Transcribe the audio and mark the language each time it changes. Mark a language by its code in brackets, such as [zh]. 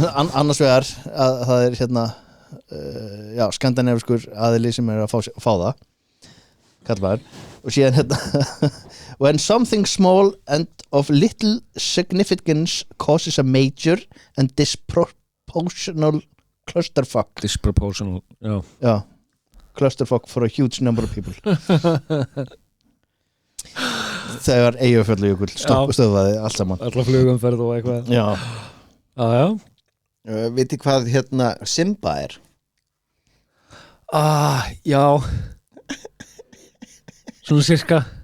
[is] Annars vegar að það er hérna skandinaviskur aðili sem er að fá það kallmaður, og síðan hérna [en] when something small and of little significance causes a major and disproportional clusterfuck. Disproportional, já, clusterfuck for a huge number of people. [is] Þegar Eyjafjallajökull stöðvaði allt saman, alla flugumferð og eitthvað. Já. Viti hvað hérna Simba er? Já. Svona cirka.